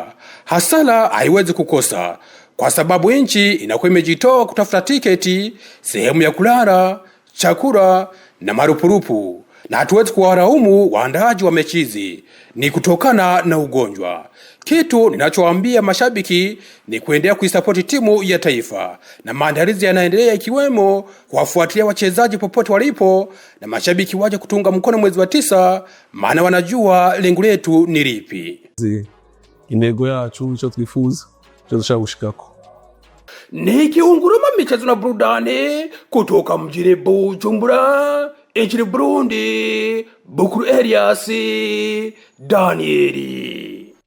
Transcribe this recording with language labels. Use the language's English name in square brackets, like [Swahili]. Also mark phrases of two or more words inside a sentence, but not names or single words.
[Swahili] Hasara haiwezi kukosa, kwa sababu nchi inakuwa imejitoa kutafuta tiketi, sehemu ya kulala, chakula na marupurupu, na hatuwezi kuwaraumu waandaaji wa mechi hizi, ni kutokana na ugonjwa. Kitu ninachowaambia mashabiki ni kuendelea kuisapoti timu ya taifa, na maandalizi yanaendelea, ikiwemo kuwafuatilia wachezaji popote walipo, na mashabiki waje kutunga mkono mwezi wa 9, maana wanajua lengo letu ni lipi. [Rundi] Intego yacu cyo twifuza cyo dushaka gushikako. [Swahili] Nikiunguruma michezo na burudani kutoka mjini Bujumbura nchini Burundi, Bukuru Elias Danieli.